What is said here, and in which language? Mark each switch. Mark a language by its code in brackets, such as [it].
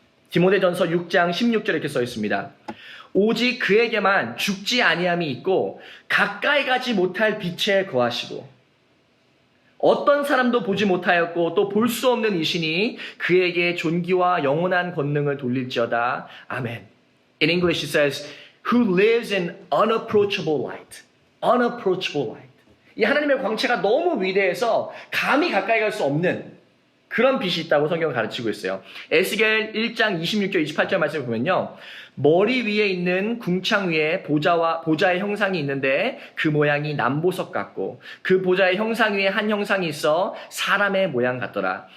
[ko] 디모데전서 6장 16절에 이렇게 써 있습니다. 오직 그에게만 죽지 아니함이 있고 가까이 가지 못할 빛에 거하시고 어떤 사람도 보지 못하였고 또 볼 수 없는 이신이 그에게 존귀와 영원한 권능을 돌릴지어다. 아멘. [en] In English it says, who lives in unapproachable light. Unapproachable light. [ko] 이 하나님의 광채가 너무 위대해서 감히 가까이 갈 수 없는 그런 빛이 있다고 성경은 가르치고 있어요. 에스겔 1장 26절 28절 말씀을 보면요. 머리 위에 있는 궁창 위에 보자의 형상이 있는데 그 모양이 남보석 같고 그 보자의 형상 위에 한 형상이 있어 사람의 모양 같더라.